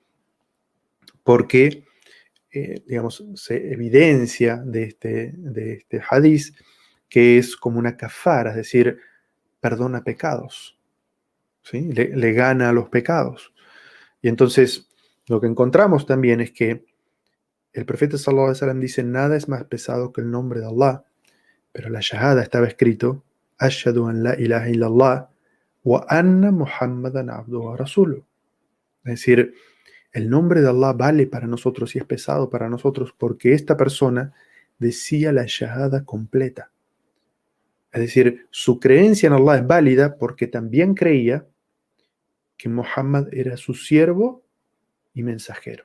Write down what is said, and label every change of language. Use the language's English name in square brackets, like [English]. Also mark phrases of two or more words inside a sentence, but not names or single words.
[Spanish] Porque, digamos, se evidencia de este hadith que es como una kafara, es decir, perdona pecados. ¿Sí? Le gana a los pecados. Y entonces lo que encontramos también es que el profeta [Arabic] صلى الله عليه وسلم [Spanish] dice, nada es más pesado que el nombre de Allah, pero la shahada estaba escrito, [Arabic] أشهد أن لا إله إلا الله وأن محمدا عبده ورسوله. [Spanish] Es decir, el nombre de Allah vale para nosotros y es pesado para nosotros porque esta persona decía la shahada completa. Es decir, su creencia en Allah es válida porque también creía que Muhammad era su siervo y mensajero.